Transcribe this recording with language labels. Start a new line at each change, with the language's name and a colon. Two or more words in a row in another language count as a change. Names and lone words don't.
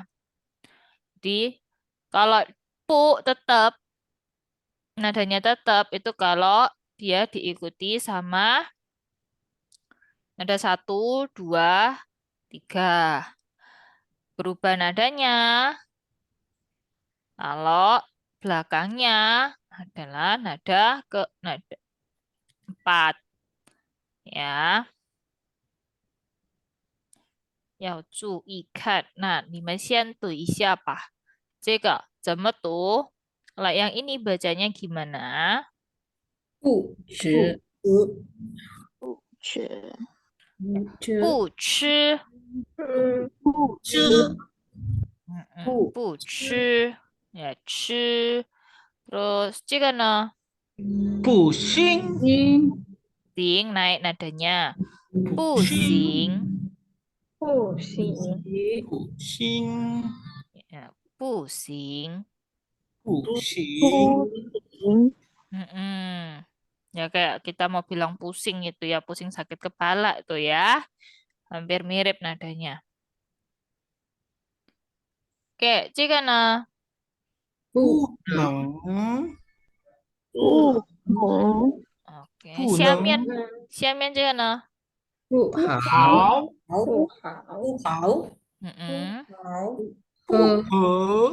Indonesian: Jadi kalau pu tetap, nadanya tetap itu kalau dia diikuti sama nada 1, 2, 3. Berubah nadanya kalau belakangnya adalah nada 4. Ya,
Chinese: 要注意看。那你们先读一下吧。这个怎么读？
Indonesian: Kalau yang ini bacanya gimana?
Chinese: 不吃吃不吃，吃不吃，ya 吃。Terus 这个呢？不行，
Indonesian: 行 naik nadanya.
Chinese: 不行，不行，不行， ya, 不行。不行， Mm-mm.
Indonesian: Ya kayak kita mau bilang pusing itu ya, pusing sakit kepala itu ya. Hampir mirip nadanya. Oke,
Chinese: 这个呢？不能，不能 Oke, 不下面能，下面这个呢？不好好，不好，不好 Mm-mm. 喝和，